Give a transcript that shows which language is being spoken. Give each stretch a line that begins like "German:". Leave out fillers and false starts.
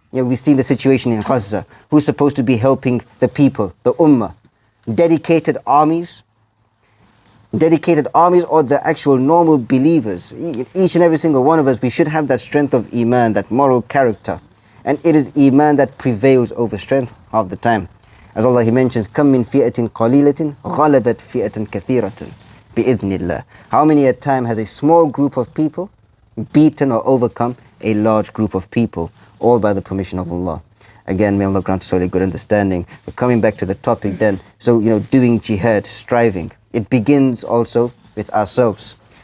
English: we see the situation in Gaza. Who's supposed to be helping the people, the ummah? Dedicated armies or the actual normal believers. Each and every single one of us, we should have that strength of iman, that moral character. And it is iman that prevails over strength half the time. As Allah He mentions,
Arabic: كَم مِّن فِئَةٍ قَلِيلَةٍ غَلَبَتْ فِئَةً كَثِيرَةً بِإِذْنِ اللَّهِ.
English: How many a time has a small group of people beaten or overcome a large group of people, all by the permission of Allah. Again, may Allah grant us all a good understanding. But coming back to the topic then, so doing jihad, striving, it begins also with ourselves.